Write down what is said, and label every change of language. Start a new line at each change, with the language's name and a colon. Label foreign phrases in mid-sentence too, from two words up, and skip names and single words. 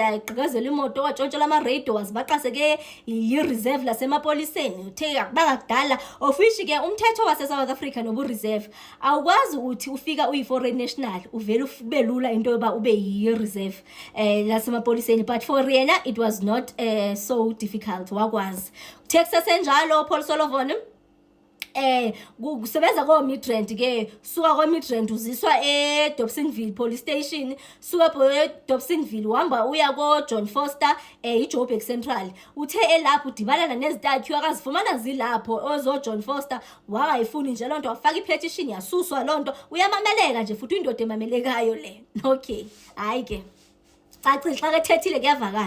Zulu: yagqekezela imoto watshontshola ama-radio wazibaqase ke yi-reserve lasemapoliseni uthe akubanga kudala ofishi ke umthetho wase-South Africa nobu-reserve awukwazi ukuthi ufika uyi-foreign national uvele ube lula into yoba ube yi-reserve lasemapoliseni
English: but for
Zulu: yena
English: it was not so difficult
Zulu: wakwazi uthe kusesenjalo Paul Solomon kusebenza ko-Midrand ke, suka kwa-Midrand uziswa eDobsonville Police Station, suka eDobsonville uhamba uya ko-John Foster iJoburg Central.
Xhosa: Uthe elapho udibana nezintathu akazifumana zilapho ozo-John Foster, wakayifuni nje loo nto, wafaka ipetition yasuswa loo nto. Uyamameleka nje futhi indoda emamelekayo le. Okay, hayi ke cacile xa kethethile kuyavakala.